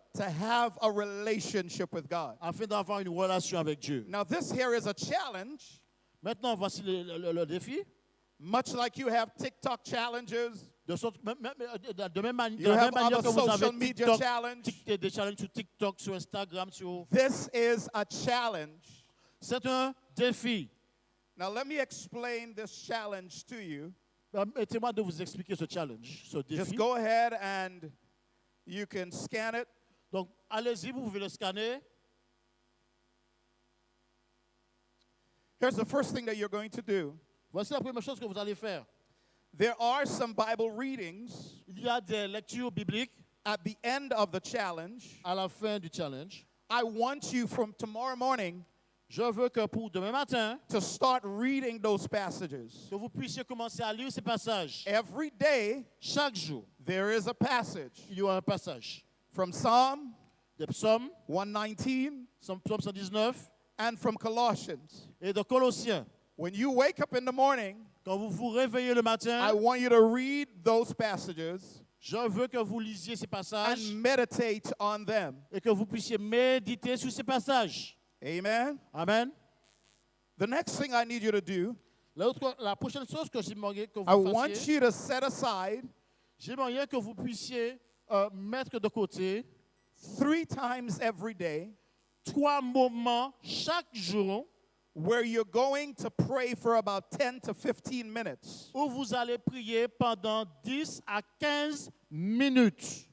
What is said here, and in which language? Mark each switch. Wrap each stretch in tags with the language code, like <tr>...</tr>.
<en>to have a relationship with God.</en> <fr>afin d'avoir une relation avec Dieu.</fr> <en>Now, this here is a challenge,</en> <fr>Maintenant, voici le défi.</fr> <en>much like you have TikTok challenges,</en> <fr>De la même</fr> <en>you have</en> <fr>manière</fr> <en>other</en> <fr>que vous</fr> <en>social</en> <fr>avez</fr> <en>media</en> <fr>TikTok,</fr> <en>challenge.</en> <fr>des challenges sur TikTok, sur Instagram,</fr> <en>This is a challenge.</en> <fr>c'est un défi.</fr> <en>Now, let me explain this challenge to you.</en> <fr>Permettez-moi de vous expliquer ce challenge, ce</fr> <en>Just</en> <fr>défi.</fr> <en>go ahead and you can scan it.</en> <fr>Donc, allez-y, vous pouvez le scanner.</fr> <en>Here's the first thing that you're going to do.</en> <fr>Voici la première chose que vous allez faire.</fr> <en>There are some Bible readings</en> <fr>Il y a des lectures bibliques</fr> <en>at the end of the challenge.</en> <fr>à la fin du challenge.</fr> <en>I want you from tomorrow morning</en> <fr>Je veux que pour demain matin,</fr> <en>to start reading those passages.</en> <fr>que vous puissiez commencer à lire ces passages.</fr> <en>Every day,</en> <fr>Chaque jour,</fr> <en>there is a passage</en> <fr>il y aura un passage.</fr> <en>from Psalm</en> <fr>Des psaumes,</fr> <en>119</en> <fr>psaume 119</fr> <en>and from Colossians.</en> <fr>et de Colossiens.</fr> <en>When you wake up in the morning,</en> <fr>Quand vous vous réveillez le</fr> <en>I</en> <fr>matin,</fr> <en>want you to read those passages</en> <fr>je veux que vous lisiez ces passages</fr> <en>and meditate on them.</en> <fr>et que vous puissiez méditer sur ces passages.</fr> <en>Amen.</en> <fr>Amen.</fr> <en>The next thing I need you to do,</en> <fr>La prochaine chose que j'aimerais que</fr> <en>I</en> <fr>vous</fr> <en>want</en> <fr>fassiez,</fr> <en>you to set aside</en> <fr>j'aimerais que vous puissiez mettre de côté</fr> <en>3 times every day</en> <fr>3 moments chaque jour</fr> <en>where you're going to pray for about 10 to 15 minutes.</en> <fr>où vous allez prier pendant 10 à 15 minutes.</fr>